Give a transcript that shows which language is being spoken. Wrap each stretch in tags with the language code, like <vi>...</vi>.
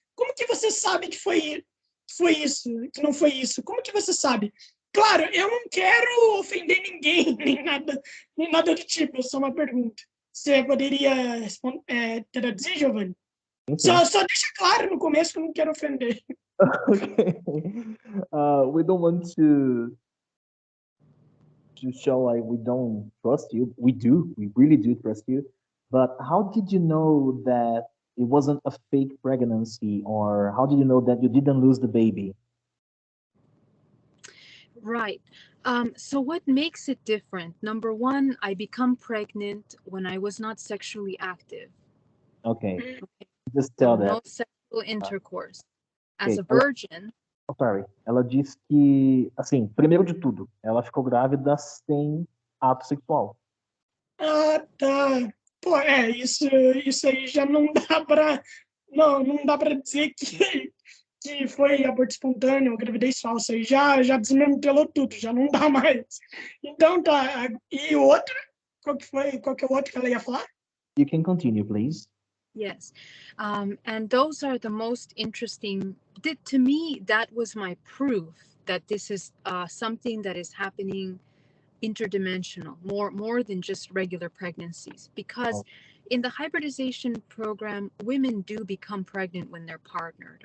<pt>Como que você sabe que foi isso, que não foi isso? Como que você sabe? Claro, eu não quero ofender ninguém, nem nada do tipo, é só uma pergunta. Você poderia traduzir, Giovanni? Só deixa claro no começo que eu não quero ofender.</pt> <en>Okay. We don't want to show like we don't trust you. We do. We really do trust you. But how did you know that it wasn't a fake pregnancy, or how did you know that you didn't lose the baby? Right. So what makes it different? Number one, I become pregnant when I was not sexually active. Okay. Just tell that. No sexual intercourse. As Okay. a virgin. Sorry.</en> <pt>Ela diz que, assim, primeiro de tudo, ela ficou grávida sem ato sexual. Tá. Pô, isso aí já não dá para não dá para dizer que foi aborto espontâneo ou gravidez falsa. Aí já desmantelou tudo, já não dá mais. Então tá. E o outro? Qual que é o outro que ela ia falar?</pt> <en>You can continue, please. Yes. And those are the most interesting. To me, that was my proof that this is something that is happening interdimensional, more than just regular pregnancies. Because in the hybridization program, women do become pregnant when they're partnered.</en>